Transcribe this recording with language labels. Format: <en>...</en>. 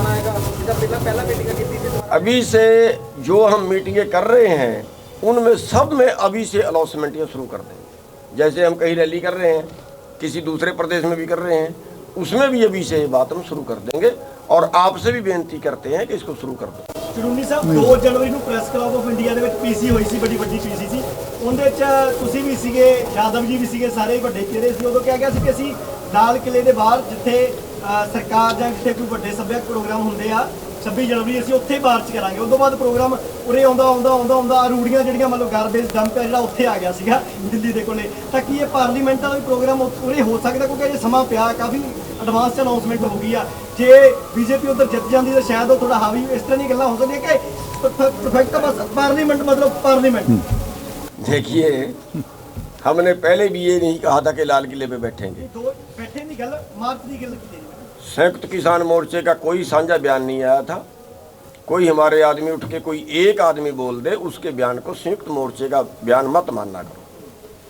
<hi>अभी से जो हम मीटिंगें कर रहे हैं उनमें सब में अभी से अनाउंसमेंटें शुरू कर देंगे। जैसे हम कहीं रैली कर रहे हैं, किसी दूसरे प्रदेश में भी कर रहे हैं, उसमें भी अभी से ये बात हम शुरू कर देंगे और आपसे भी बेनती करते हैं कि इसको शुरू कर दो।</hi> <pa>ਚੜੂਨੀ ਸਾਹਿਬ 2 ਜਨਵਰੀ ਨੂੰ ਪ੍ਰੈਸ ਕਲੱਬ ਆਫ ਇੰਡੀਆ ਦੇ ਵਿੱਚ ਪੀਸੀ ਹੋਈ ਸੀ, ਬੜੀ ਵੱਡੀ ਪੀਸੀ ਸੀ, ਉਹਦੇ ਵਿੱਚ ਤੁਸੀਂ ਵੀ ਸੀਗੇ, ਯਾਦਵ ਜੀ ਵੀ ਸੀਗੇ, ਸਾਰੇ ਵੱਡੇ ਚਿਹਰੇ ਸੀ। ਉਦੋਂ ਕਿਹਾ ਗਿਆ ਸੀ ਕਿ ਅਸੀਂ ਲਾਲ ਕਿਲੇ ਦੇ ਬਾਹਰ ਜਿੱਥੇ ਸਰਕਾਰ ਜਾਂ ਜਿੱਥੇ ਕੋਈ ਵੱਡੇ ਸੱਭਿਆਚਾਰਕ ਪ੍ਰੋਗਰਾਮ ਹੁੰਦੇ ਆ 26 ਜਨਵਰੀ ਅਸੀਂ ਉੱਥੇ ਮਾਰਚ ਕਰਾਂਗੇ। ਉਸ ਤੋਂ ਬਾਅਦ ਪ੍ਰੋਗਰਾਮ ਉਰੇ ਆਉਂਦਾ ਰੂੜੀਆਂ ਜਿਹੜੀਆਂ ਮਤਲਬ ਗਾਰਬੇਜ ਡੰਪ ਹੈ ਜਿਹੜਾ ਉੱਥੇ ਆ ਗਿਆ ਸੀਗਾ ਦਿੱਲੀ ਦੇ ਕੋਲੇ। ਤਾਂ ਕੀ ਇਹ ਪਾਰਲੀਮੈਂਟ ਦਾ ਵੀ ਪ੍ਰੋਗਰਾਮ ਉਰੇ ਹੋ ਸਕਦਾ, ਕਿਉਂਕਿ ਅਜੇ ਸਮਾਂ ਪਿਆ, ਕਾਫੀ ਐਡਵਾਂਸ ਚ ਅਨਾਉਂਸਮੈਂਟ ਹੋ ਗਈ ਆ।</pa> <hi>ਜੇ बीजेपी उधर जित जाती तो शायद वो थोड़ा हावी इस तरह की गल्लां हो सकती है कि परफेक्ट बस पार्लियामेंट मतलब पार्लियामेंट। देखिए, हमने पहले भी ये नहीं कहा था कि लाल किले पे बैठेंगे, बैठे नहीं गल मार्च की गल की। संयुक्त किसान मोर्चे का कोई साझा बयान नहीं आया था। कोई हमारे आदमी उठ के कोई एक आदमी बोल दे उसके बयान को संयुक्त मोर्चे का बयान मत मानना करो।</hi>